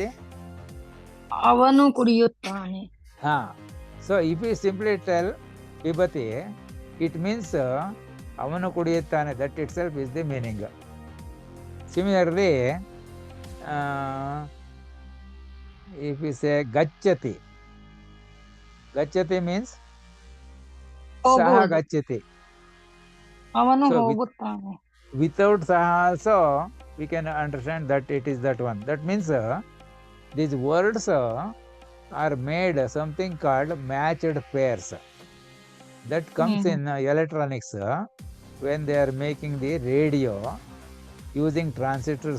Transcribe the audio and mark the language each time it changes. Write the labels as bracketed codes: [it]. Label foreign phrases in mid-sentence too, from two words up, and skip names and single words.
[kn] ಅವನು ಕುಡಿಯುತ್ತಾನೆ. [en] So if you simply tell pibati, it means [kn] ಅವನು ಕುಡಿಯುತ್ತಾನೆ, [en] that itself is the meaning. Similarly, if we say gacchati means [sa] सह गच्छति. [kn] ಅವನು [en] So [kn] ಹೋಗುತ್ತಾನೆ. [en] without saha also we can understand that it is that one. That means these words are made something called matched pairs. That comes in electronics when they are making the radio using transistors.